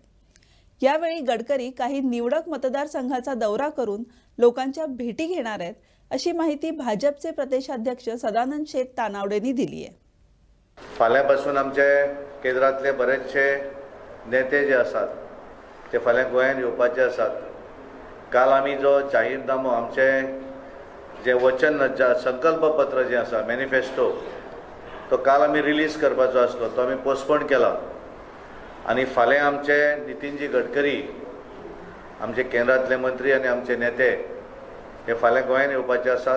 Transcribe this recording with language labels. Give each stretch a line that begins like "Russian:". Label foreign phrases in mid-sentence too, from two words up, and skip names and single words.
Marathi: यावेळी गडकरी काही निवडक मतदारसंघाचा दौरा करून लोकांच्या भेटी घेणार आहेत, अशी माहिती भाजपचे प्रदेशाध्यक्ष सदानंद शेठ तानावडेंनी दिली आहे।
Konkani: फाल्यापासून आमचे केंद्रातले बरेचशे नेते जे असतात ते फाल्यां गोंयांत येवपाचे असतात। काल आमी जो जाहीरनामो आमचे जे वचन संकल्पपत्र जे आसा मॅनिफेस्टो तो काल आमी रिलीज करपाचो आसलो, तो आमी पोस्टपोन केला। आनी फाल्यां आमचे नितीनजी गडकरी आमचे केंद्रातले मंत्री आनी आमचे नेते हे फाल्यां गोंयांत येवपाचे आसात।